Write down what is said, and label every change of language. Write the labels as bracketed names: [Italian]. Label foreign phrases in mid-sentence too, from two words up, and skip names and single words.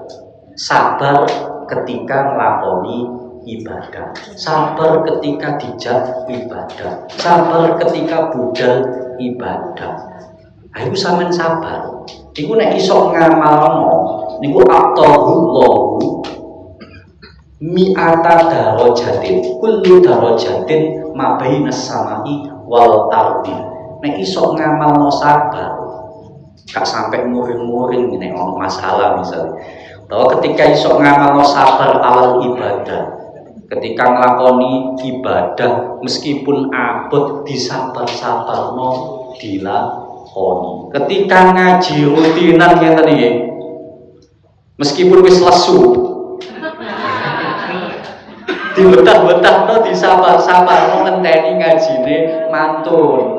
[Javanese] Sabar ketika nglakoni ibadah. Sabar ketika dijak ibadah. Sabar ketika budal ibadah. Ayo sampean sabar. Iku nek iso ngamalno niku [Arabic] أعطاه الله مائة درجة. كل درجة ما بين السماء والأرض. [Javanese] Nek iso ngamalno sabar, gak sampai muring-muring nek ono masalah misalnya. [Indonesian] Bahwa ketika [Javanese] iso ngamalno sabar [Arabic] على العبادة, [Javanese] ketika nglakoni ibadah meskipun abot disabar-sabarno dilakoni. Ketika ngaji rutinan ngeten iki, meskipun wis lesu, dibetah-betahno disabar-sabarno ngenteni ngajine mantun.